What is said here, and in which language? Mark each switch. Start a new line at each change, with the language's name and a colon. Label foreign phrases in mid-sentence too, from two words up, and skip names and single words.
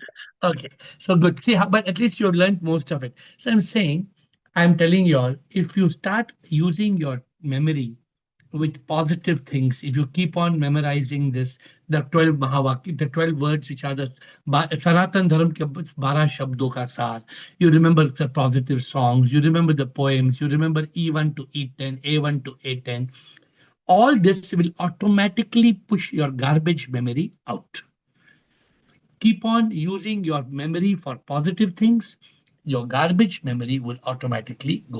English: Okay. So good. See, but at least you've learned most of it. So I'm saying, I'm telling you all, if you start using your memory with positive things, if you keep on memorizing this, the 12 Mahavakya, the 12 words which are the Sanatan Dharma
Hindi: के 12 शब्दों का सार,
English: you remember the positive songs, you remember the poems, you remember E1 to E10, A1 to A10, all this will automatically push your garbage memory out. Keep on using your memory for positive things, your garbage memory will automatically go out.